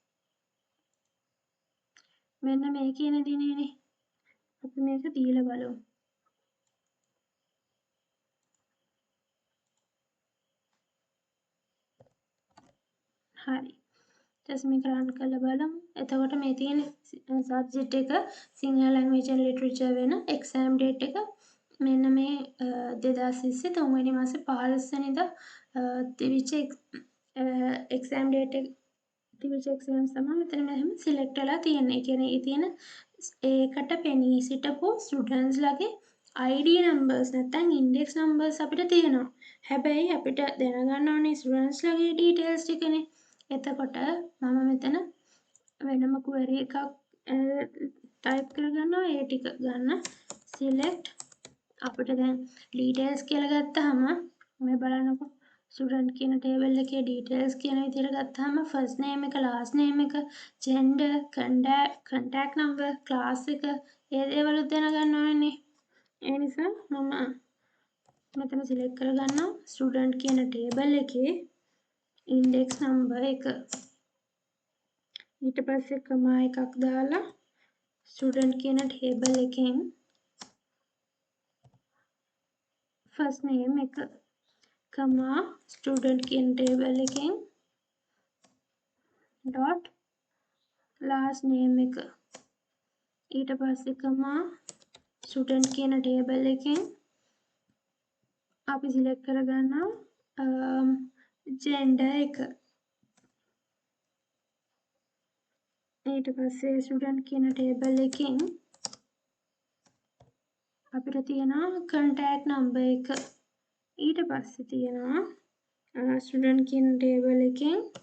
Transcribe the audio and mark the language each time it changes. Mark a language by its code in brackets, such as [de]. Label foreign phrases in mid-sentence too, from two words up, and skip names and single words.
[si] මෙන්න මේ කියන දිනේනේ අපි මේක දීලා බලමු හරි just මේක run කරලා බලමු එතකොට මේ තියෙන subject එක සිංහල [en] language and literature [si] වෙන [en] exam date [si] එක මෙන්න මේ 2023 3 මාසේ 15 වෙනිදා තිබිච්ච [en] exam date [si] එක තිබිච්ච exams තමයි මෙතන මෙහෙම select වෙලා තියෙන්නේ. ඒ කියන්නේ ඒ තියෙන ඒකට පෙනී සිටපු students ලගේ [en] ID numbers [si] නැත්නම් [en] index numbers [si] අපිට තියෙනවා. හැබැයි අපිට දැනගන්න ඕනේ students ලගේ details ටිකනේ. එතකොට මම මෙතන වෙනම query එකක් type කරගන්නවා ඒ ටික ගන්න select අපිට දැන් details කියලා ගත්තාම මේ බලන්නකො student කියන table එකේ details කියන විදිහට ගත්තාම [en] first name [si] එක [en] last name [si] එක [en] gender contact number class [si] එක ඒ දේවලුත් දැනගන්න ඕනේ ඒ නිසා මම මෙතන select කරගන්නවා student කියන table එකේ [en] index number [si] එක ඊට පස්සේ කමා එකක් දාලා student කියන table එකෙන් [en] first name [si] එක කමා student කියන table එකෙන් [en] dot last name [si] එක ඊට පස්සේ කමා student කියන table එකෙන් අපි select කරගන්නවා gender එක ඊට පස්සේ student කියන table එකෙන් අපිට තියෙනවා [en] contact number [si] එක ඊට පස්සේ තියෙනවා student කියන table එකෙන්